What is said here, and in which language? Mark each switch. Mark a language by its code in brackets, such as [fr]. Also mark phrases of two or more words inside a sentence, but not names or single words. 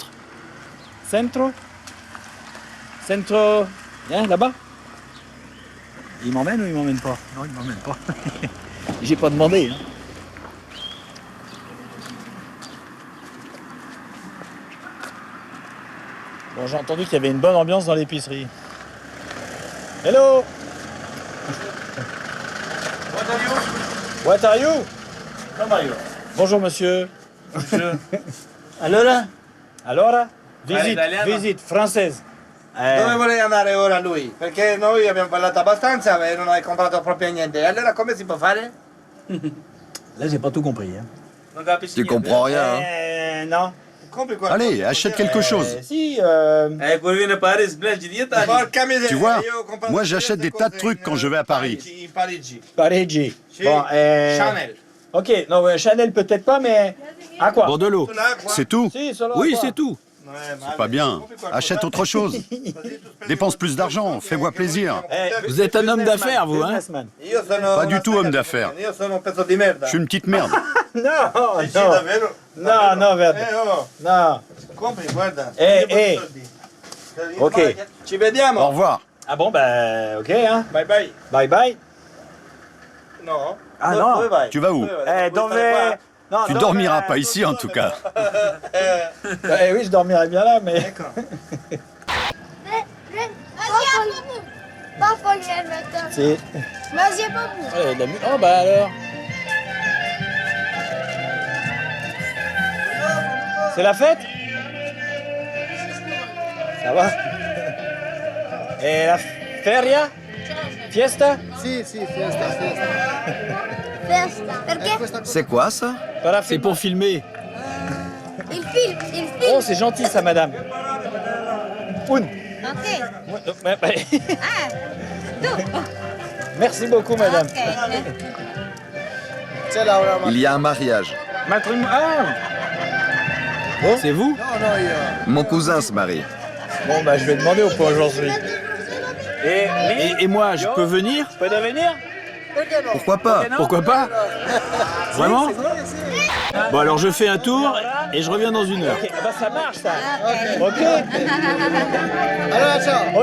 [it] Centro? Centro? [fr] Hein, là-bas? Il m'emmène ou il m'emmène pas? Non, il m'emmène pas. J'ai pas demandé. Hein. Bon, j'ai entendu qu'il y avait une bonne ambiance dans l'épicerie. [en] Hello! What are you? Come are you? [fr] Bonjour monsieur. [it] Allora? Allora? Visite, italiano? [fr] Visite, française. [it] Dove vorrei andare ora lui? Perché noi abbiamo parlato abbastanza e non hai comprato proprio niente. Allora come si può fare? [fr] Là, j'ai pas tout compris. Hein. [it] Non capisci [fr] Tu [it] niente. [fr] comprends rien, hein? Non. [it] Compri qualcosa. [fr] Allez, achète quelque chose. [it] Si, Quello viene a Paris, sblegi di Italia. Porca miseria. [fr] Tu vois, [it] io ho comprato [fr] moi j'achète des tas de trucs quand je vais à Paris. [it] In Parigi. Parigi. Sì, [fr] Bon, Chanel. Ok, non, Chanel peut-être pas, mais à quoi? Pour de l'eau. C'est tout? [it] Si, solo [fr] Oui, à quoi? c'est tout. C'est pas bien. Achète autre chose. Dépense plus d'argent, fais-moi plaisir. Vous êtes un homme d'affaires, vous, hein? Businessman. [it] Io sono [fr] Pas du tout homme d'affaires. [it] Io sono un pezzo di merda. [fr] Je suis une petite merde. [it] Non, Sì, non, davvero? non, non, Verde. Oh, Non. compri, guarda. Eh. Ok. Ci vediamo. [fr] Au revoir. Ah bon, bah, ok, hein. [en] Bye bye. Bye bye. [it] No. Ah no. Dove vai? [fr] Tu vas où? [it] Dove... Non, [fr] Tu [it] dove- [fr] dormiras pas ici en tout cas. Oui, je dormirais bien là, mais... C'est... Oh, bah alors. C'est la fête? Ça va? Et la feria? [it] Fiesta? Sì, sì, fiesta. Perché? [fr] C'est quoi ça? C'est pour filmer. [it] Il film. [fr] Oh, c'est gentil ça, madame. Un. Ok. Ah, tu. Merci beaucoup, madame. [it] C'è Laura, [fr] Il y a un mariage. C'est vous? [it] No, io. [fr] Mon cousin se marie. Bon, bah, je vais demander au point aujourd'hui. Et moi, je peux venir? Je peux devenir? Pourquoi pas? Pourquoi pas? Vraiment? Bon, alors je fais un tour et je reviens dans 1 heure. Ok, bah ça marche ça. Ok. [it] Allora, ciao.